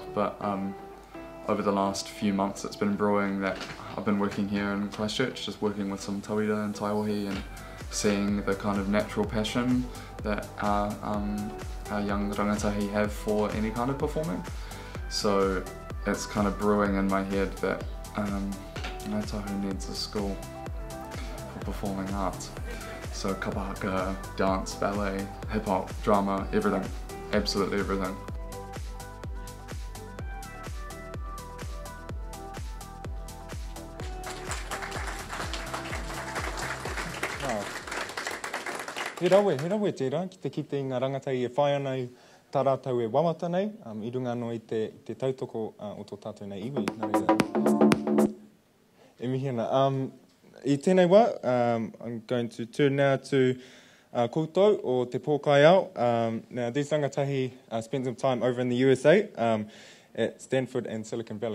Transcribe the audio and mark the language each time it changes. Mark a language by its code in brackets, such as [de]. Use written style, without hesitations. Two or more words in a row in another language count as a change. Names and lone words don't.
[en] But over the last few months it's been brewing that I've been working here in Christchurch, just working with some tauira and taiwahi and seeing the kind of natural passion that our young rangatahi have for any kind of performing. So it's kind of brewing in my head that Ngai Tahu needs a school for performing arts. So kapahaka, dance, ballet, hip-hop, drama, everything, absolutely everything. [mi] He rawe tērā, ki te kite i ngā rangatahi e whai anau tā rātou e wawata nei, I runga anō i te tautoko o tō tātou nei iwi. E mihi ana. I tēnei wā, [en] I'm going to turn now to [mi] koutou o te pōkai ao. [en] Now, these rangatahi spent some time over in the USA at Stanford and Silicon Valley.